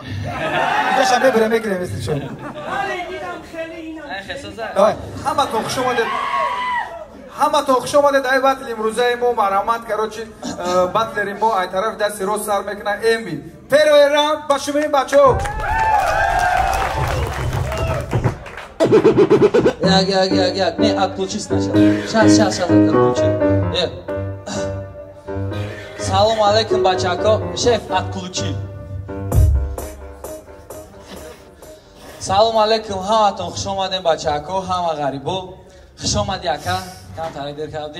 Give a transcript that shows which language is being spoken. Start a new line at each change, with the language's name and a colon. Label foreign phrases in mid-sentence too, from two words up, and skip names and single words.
Tajik: инҷоша мебирем мекунем эстишо. давай, ҳаматон хуш омадед. ҳаматон хуш омадед дар батли имрӯзаи мо. марҳамат, карочи батлери мо ай тарафи дасти рост сар мекунад. Эми
Russian: первый раунд
Tajik: ба шумои бачаҳо. Як.
Russian: Не, отключи сначала. Сейчас отключи.
Tajik: Салом алейкум, бачако.
Russian: Шеф, отключи.
Tajik: Салом алейкум, ҳаматон хуш омадем бачако, ҳама ғарибо. Хуш омади ака. Кам таридир кардӣ.